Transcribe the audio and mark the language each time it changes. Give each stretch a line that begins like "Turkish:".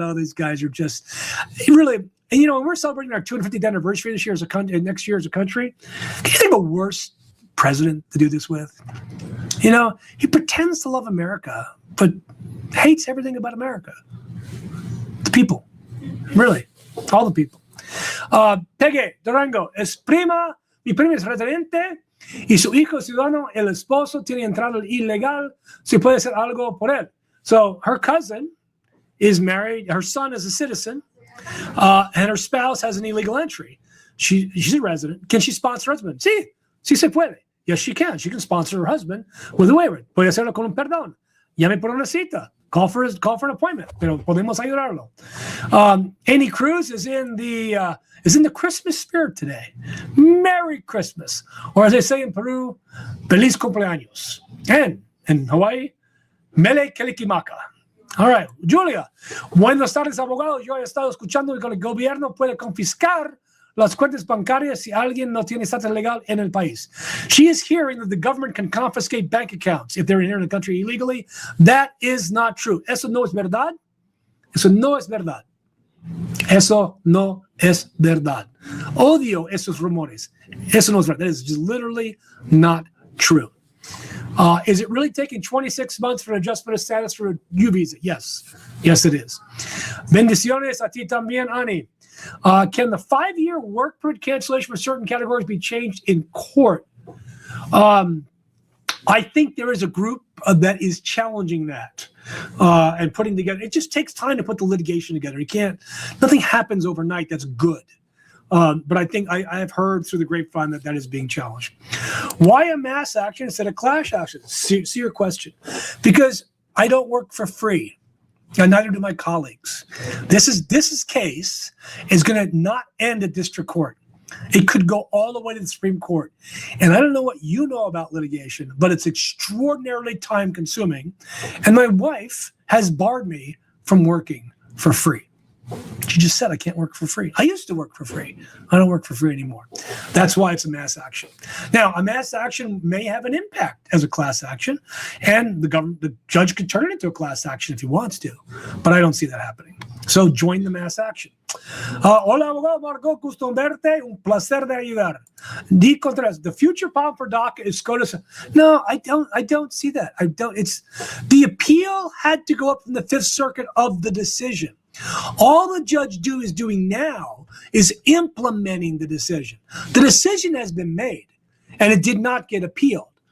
English: Oh, these guys are just really. And we're celebrating our 250th anniversary this year next year as a country. Can you think of a worse president to do this with. You know, he pretends to love America, but hates everything about America. The people, really, all the people.
Spanish: Pegue, Durango, mi prima es residente y su hijo es ciudadano, el esposo tiene entrada ilegal, si puede hacer algo por él.
English: So her cousin is married, her son is a citizen, and her spouse has an illegal entry. She's a resident. Can she sponsor her husband?
Spanish: Sí, sí se puede.
English: Yes, she can. She can sponsor her husband with a waiver.
Spanish: Puede hacerlo con un perdón. Llame por una cita.
English: Call for an appointment.
Spanish: Pero podemos ayudarlo.
English: Annie Cruz is in the Christmas spirit today. Merry Christmas. Or as they say in Peru,
Spanish: Feliz cumpleaños.
English: And in Hawaii, Mele Kelikimaka. All right.
Spanish: Julia, buenas tardes, abogado. Yo he estado escuchando que el gobierno puede confiscar las cuentas bancarias si alguien no tiene estatus legal en el país.
English: She is hearing that the government can confiscate bank accounts if they're here in the country illegally. That is not true.
Spanish: Eso no es verdad.
English: Eso no es verdad.
Spanish: Eso no es verdad. Odio esos rumores. Eso no es verdad.
English: That is just literally not true. Is it really taking 26 months for an adjustment of status for a U visa? Yes. Yes, it is.
Spanish: Bendiciones a ti también, Ani.
English: Can the 5-year work permit cancellation for certain categories be changed in court? I think there is a group that is challenging that and putting together. It just takes time to put the litigation together. Nothing happens overnight that's good. But I think I have heard through the grapevine that is being challenged. Why a mass action instead of class action? See your question. Because I don't work for free. And neither do my colleagues. This case is going to not end at district court. It could go all the way to the Supreme Court. And I don't know what you know about litigation, but it's extraordinarily time consuming. And my wife has barred me from working for free. She just said I can't work for free. I used to work for free. I don't work for free anymore. That's why it's a mass action. Now, a mass action may have an impact as a class action, and the judge could turn it into a class action if he wants to, but I don't see that happening. So join the mass action.
Spanish: Hola, abogado Margot, gusto verte, un placer de ayudar.
English: Di Contreras, the future problem for DACA is SCOTUS. No, I don't see that. It's the appeal had to go up from the Fifth Circuit of the decision. All the judge is doing now is implementing the decision. The decision has been made, and it did not get appealed.